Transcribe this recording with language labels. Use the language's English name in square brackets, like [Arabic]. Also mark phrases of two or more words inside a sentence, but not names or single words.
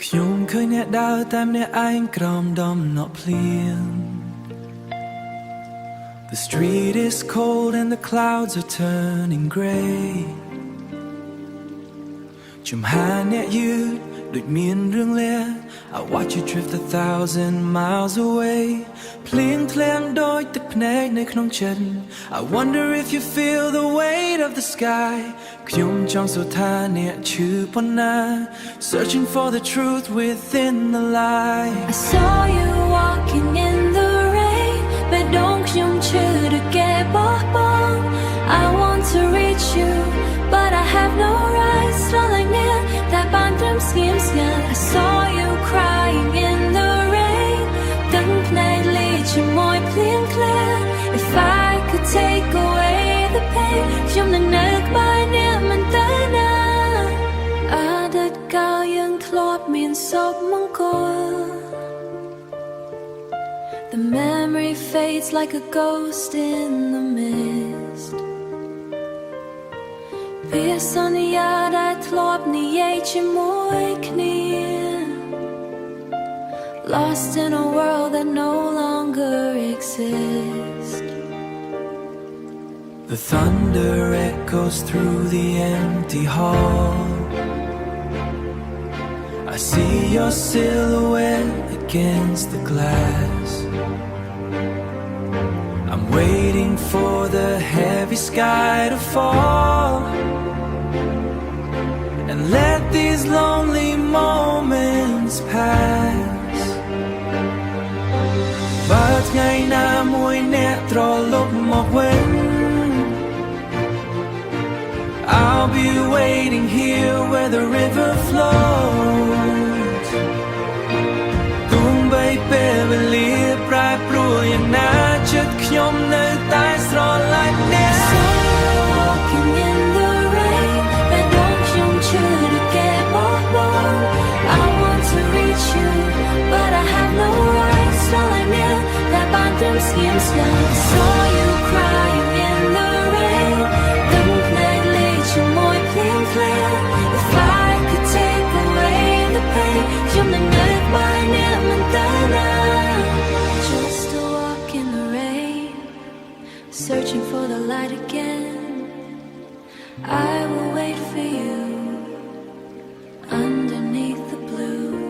[Khmer] ខ្ញុំឃើញអ្នកដើរតែម្នាក់ឯងក្រោមដំណក់ភ្លៀង [English] The street is cold and the clouds are turning grey [Khmer] ជំហានអ្នកយឺតដូចមានរឿងលា [English] I watch you drift 1,000 miles away [Khmer] ភ្លៀងធ្លាក់ដូចទឹកភ្នែកនៅក្នុងចិត្ត [English] I wonder if you feel the weight of the sky [Khmer] ខ្ញុំចង់សួរថាអ្នកឈឺប៉ុណ្ណា [English] Searching for the truth within the lie I saw you walking in the rain [Khmer] ពេលដងខ្ញុំឈឺឬគេបោះបង់ [English] I want to reach you but I have no rights [Khmer] ស្រឡាញ់អ្នកតែបានត្រឹមស្ងៀមស្ងាត់ [English] I saw you crying in the rain [Khmer] ទឹកភ្នែកលីជាមួយភ្លៀងធ្លាក់ [English] If I could take away the pain [Khmer] ខ្ញុំនឹងនៅក្បែរអ្នកមិនទៅណាអតីតកាលយើងធ្លាប់មានសុខមង្គល [English] The memory fades like a ghost in the mist [Khmer] វាសន្យាដែលធ្លាប់និយាយជាមួយគ្នា [English] Lost in a world that no longer exists The thunder echoes through the empty hall I see your silhouette against the glass I'm waiting for the heavy sky to fall And let these lonely moments pass [Khmer] But ថ្ងៃណាមួយអ្នកត្រឡប់មកវិញ [English] I'll be waiting here where the river flows [Khmer] ទោះបីពេលវេលាប្រែប្រួលយ៉ាងណាចិត្តខ្ញុំនៅតែស្រឡាញ់អ្នក [English] Walking in the rain [Khmer] ពេលដងខ្ញុំឈឺឬគេបោះបង់ [English] I want to reach you but I have no rights [Khmer] ស្រឡាញ់អ្នកតែបានត្រឹមស្ងៀមស្ងាត់ [English] Saw you crying in the rain [Khmer] ទឹកភ្នែកលីជាមួយភ្លៀងធ្លាក់ [English] If I could take away the pain [Khmer] ខ្ញុំនឹងនៅក្បែរអ្នកមិនទៅណា [English] Just a walk in the rain Searching for the light again I will wait for you underneath the blue